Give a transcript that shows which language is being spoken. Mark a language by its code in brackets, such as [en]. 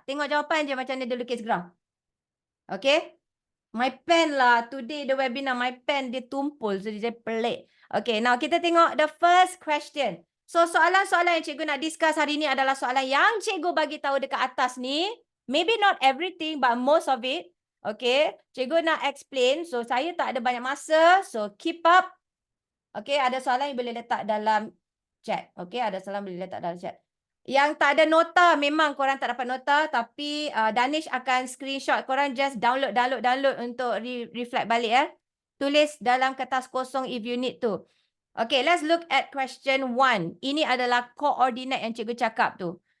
[ms] Tengok jawapan je macam mana dia lukis graf. Okay? My pen lah. [en] Today the webinar, my pen [ms] dia tumpul. [en] So [ms] dia pelik. Okay, now kita tengok [en] the first question. [ms] So soalan-soalan yang cikgu nak discuss hari ni adalah soalan yang cikgu bagi tahu dekat atas ni. [en] Maybe not everything, but most of it. [ms] Okay, cikgu nak explain. So saya tak ada banyak masa. [en] So keep up. [ms] Okay, ada soalan yang boleh letak dalam chat. Okay, ada soalan boleh letak dalam chat. Yang tak ada nota, memang korang tak dapat nota. Tapi Danish akan screenshot. Korang just download untuk reflect balik. Tulis dalam kertas kosong [en] if you need to. Okay, let's look at question 1. [ms] Ini adalah koordinat yang cikgu cakap tu.